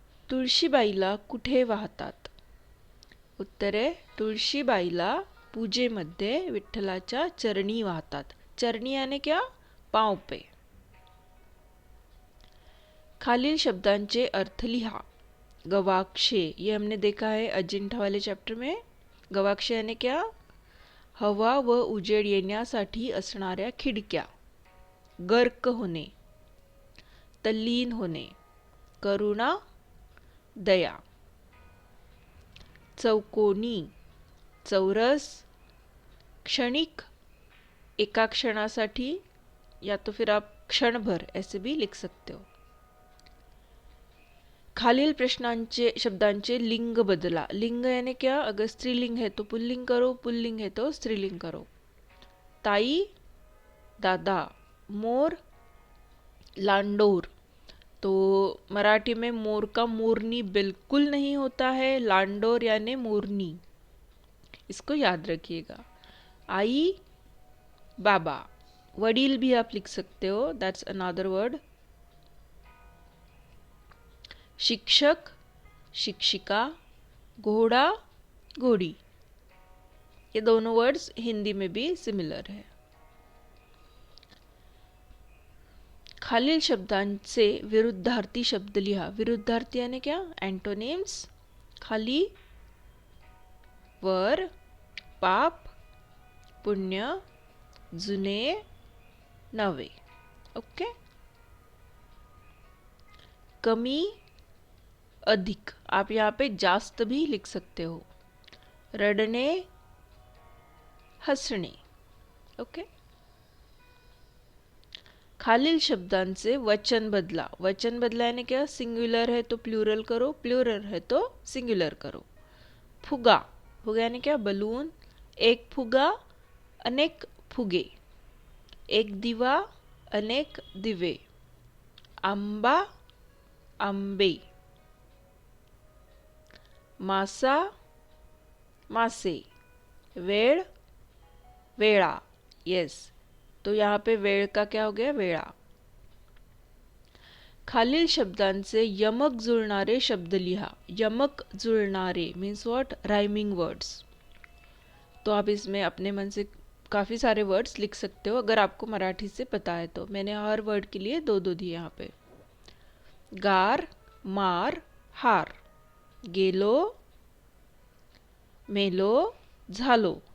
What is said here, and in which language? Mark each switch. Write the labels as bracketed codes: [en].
[mr] तुळशीबाईला कुठे वाहतात? उत्तर आहे, तुळशीबाईला पूजेमध्ये विठ्ठलाच्या चरणी वाहतात. [hi] चरणी यानी क्या? पाँव पे. [mr] खालील शब्दांचे अर्थ लिहा. [hi] गवाक्षे, ये हमने देखा है अजिंठा वाले चैप्टर में. गवाक्षे यानी क्या? [mr] हवा व उजेड येण्यासाठी असणाऱ्या खिडक्या. गर्क होणे, तल्लीन होणे, करुणा, दया. चौकोनी, चौरस, क्षणिक, एका क्षणासाठी, [hi] या तो फिर आप क्षण भर ऐसे भी लिख सकते हो. [mr] खालील प्रश्नांचे शब्दांचे लिंग बदला. [hi] लिंग यानी क्या? अगर स्त्रीलिंग है तो पुल्लिंग करो, पुल्लिंग है तो स्त्रीलिंग करो. [mr] ताई, दादा, मोर, लांडोर. [hi] तो मराठी में मोर का मोरनी बिल्कुल नहीं होता है, लांडोर यानी मोरनी, इसको याद रखिएगा. आई, बाबा. वडील भी आप लिख सकते हो, [en] That's another word. [mr] शिक्षक, शिक्षिका, घोड़ा, घोड़ी. [hi] ये दोनों वर्ड्स हिंदी में भी सिमिलर है. [mr] खालील शब्दांचे विरुद्धार्थी शब्द लिहा. [hi] विरुद्धार्थी यानी क्या? [mr] एंटोनिम्स. खाली, वर, पाप, पुण्य, जुने, नवे. [en] Okay. [mr] कमी, अधिक. [hi] आप यहाँ पे जास्त भी लिख सकते हो. [mr] रडणे, हसणे. ओके. खालील शब्दांचे वचन बदला. [hi] वचन बदला यानी क्या? सिंगुलर है तो प्लूरल करो, प्लूरल है तो सिंगुलर करो. [mr] फुगा, [hi] फुगा यानी क्या? [mr] बलून. एक फुगा, अनेक फुगे. एक दिवा, अनेक दिवे. आंबा, आंबे. मासा, मासे. वेळ, वेळा. [hi] यस, तो यहाँ पे वेळ का क्या हो गया? [mr] वेळा. खालील शब्दांचे यमक जुळणारे शब्द लिहा. यमक जुळणारे [en] Means what? Rhyming words. [hi] तो आप इसमें अपने मन से काफ़ी सारे वर्ड्स लिख सकते हो अगर आपको मराठी से पता है तो. मैंने हर वर्ड के लिए दो दो दिए यहाँ पे. [mr] गार, मार, हार. गेलो, मेलो, झालो.